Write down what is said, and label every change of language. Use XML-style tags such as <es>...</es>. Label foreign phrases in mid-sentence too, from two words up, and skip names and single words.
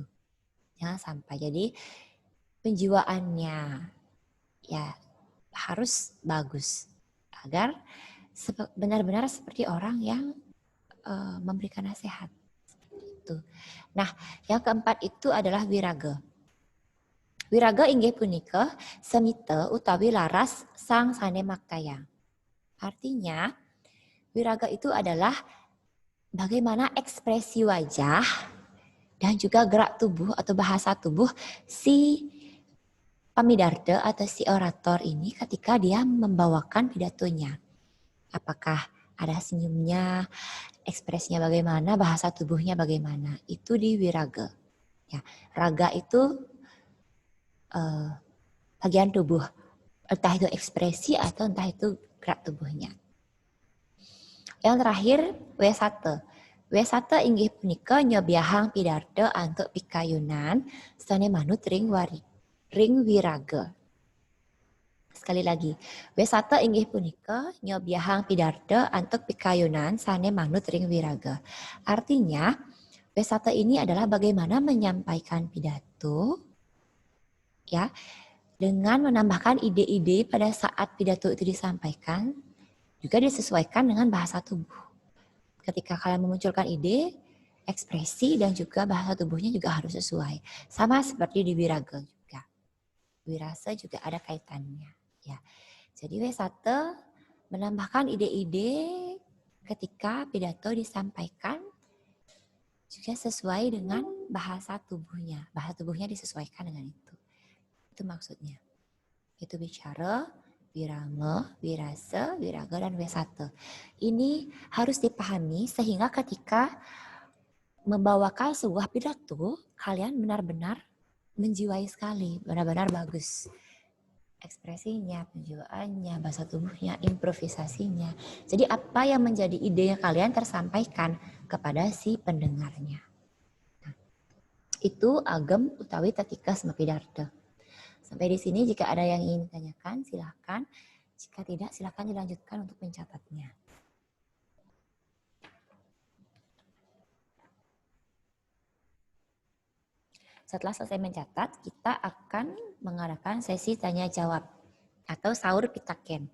<id>Jangan sampai. Jadi penjiwaannya ya harus bagus agar benar-benar seperti orang yang memberikan nasihat. Seperti itu. Nah, yang keempat itu adalah wiraga.</id> <ban>Wiraga inggih punika semita utawi laras sang sane maktayang.</ban> <id>Artinya, wiraga itu adalah bagaimana ekspresi wajah dan juga gerak tubuh atau bahasa tubuh si pamidarda atau si orator ini ketika dia membawakan pidatonya. Apakah ada senyumnya, ekspresinya bagaimana, bahasa tubuhnya bagaimana. Itu di wiraga. Ya, raga itu bagian tubuh. Entah itu ekspresi atau entah itu gerak tubuhnya. Yang terakhir, wesata.</id> <ban>Wesata inggih punika nyobiahang pidarto antuk pikayunan sane manut ring wiraga. Sekali lagi, wesata inggih punika nyobiahang pidarto antuk pikayunan sane manut ring wiraga.</ban> <id>Artinya, wesata ini adalah bagaimana menyampaikan pidato ya dengan menambahkan ide-ide pada saat pidato itu disampaikan juga disesuaikan dengan bahasa tubuh. Ketika kalian memunculkan ide, ekspresi dan juga bahasa tubuhnya juga harus sesuai. Sama seperti di wiraga juga. Wirasa juga ada kaitannya. Ya, jadi wesata menambahkan ide-ide ketika pidato disampaikan juga sesuai dengan bahasa tubuhnya. Bahasa tubuhnya disesuaikan dengan itu. Itu maksudnya. Itu bicara, wirama, wirasa, wiraga, dan wesata. Ini harus dipahami sehingga ketika membawakan sebuah pidato, kalian benar-benar menjiwai sekali, benar-benar bagus. Ekspresinya, penjiwaannya, bahasa tubuhnya, improvisasinya. Jadi apa yang menjadi ide yang kalian tersampaikan kepada si pendengarnya. Nah, itu</id> <ban>agem utawi tatika semapidarta.</ban> <id>Sampai di sini jika ada yang ingin ditanyakan silahkan. Jika tidak silahkan dilanjutkan untuk mencatatnya. Setelah selesai mencatat, kita akan mengadakan sesi tanya jawab atau</id> <ban>sahur pitaken.</ban>